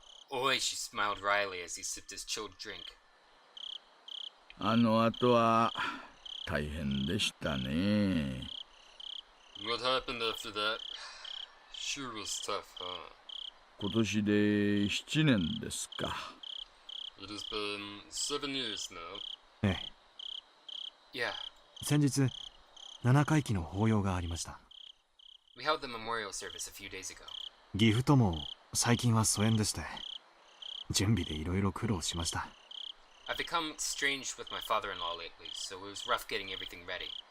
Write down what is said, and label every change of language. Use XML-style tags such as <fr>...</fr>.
<en>Oishi smiled wryly as he sipped his chilled drink.</en> <ja>あの後は大変でしたね。</ja> <en>What happened after that? Sure was tough, huh?</en> <ja>今年で7年ですか。</ja> <en>It has been 7 years now.</en> <ja>ええ。</ja> <en>Yeah,</en> <ja>先日7回忌の法要がありました。</ja> <en>we held the memorial service a few days ago.</en> <ja>岐阜とも最近は疎遠でして準備でいろいろ苦労しました。</ja> <en>I've become estranged with my father-in-law lately, so it was rough getting everything ready.</en>